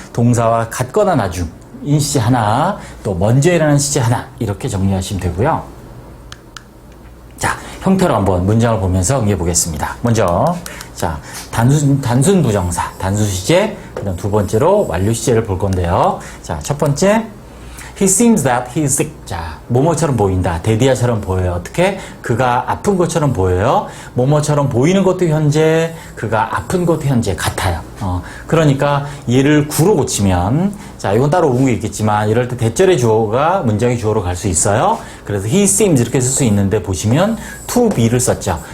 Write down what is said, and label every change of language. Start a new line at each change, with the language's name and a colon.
Korean: 동사와 같거나 나중인 시제 하나, 또 먼저 일어나는 시제 하나. 이렇게 정리하시면 되고요. 자, 형태로 한번 문장을 보면서 응해 보겠습니다. 먼저, 자, 단순 부정사, 단수 시제, 그 다음 두 번째로 완료 시제를 볼 건데요. 자, 첫 번째,
English: He seems that he is sick.
Korean: 자, 뭐뭐처럼 보인다. 대디아처럼 보여요. 어떻게? 그가 아픈 것처럼 보여요. 뭐뭐처럼 보이는 것도 현재, 그가 아픈 것도 현재 같아요. 그러니까 얘를 구로 고치면, 자, 이건 따로 온 게 있겠지만, 이럴 때 대절의 주어가 문장의 주어로 갈 수 있어요. 그래서 he seems 이렇게 쓸 수 있는데 보시면 to be를 썼죠.